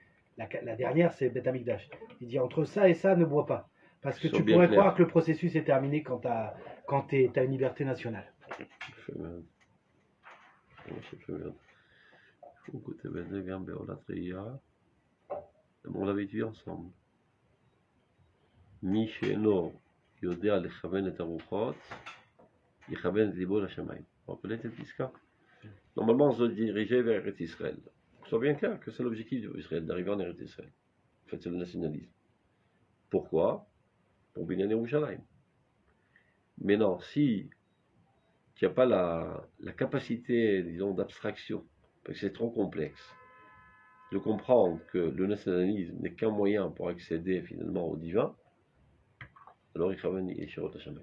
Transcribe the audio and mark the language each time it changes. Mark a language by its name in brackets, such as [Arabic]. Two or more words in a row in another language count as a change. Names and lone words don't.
[French] La dernière, c'est Bet Amikdash. Il dit, entre ça et ça, ne bois pas. Parce que tu pourrais croire que le processus est terminé quand tu as une liberté nationale. On l'avait étudié ensemble. [Hebrew] מי שאינו יודע לכוון את הרוחות, יכוון את ליבו לשמיים. [French] Vous rappelez cette pizca? Normalement, on se doit diriger vers Eretz Israël. Soit bien clair que c'est l'objectif d'Israël, d'arriver en Eretz Israël. En fait, c'est le nationalisme. Pourquoi? Pour [Hebrew] בניין ירושלים. [French] Mais non, si tu n'as pas la capacité, disons, d'abstraction, parce que c'est trop complexe, de comprendre que le nationalisme n'est qu'un moyen pour accéder finalement au divin, alors il travaille et [Hebrew] שירות השמיים.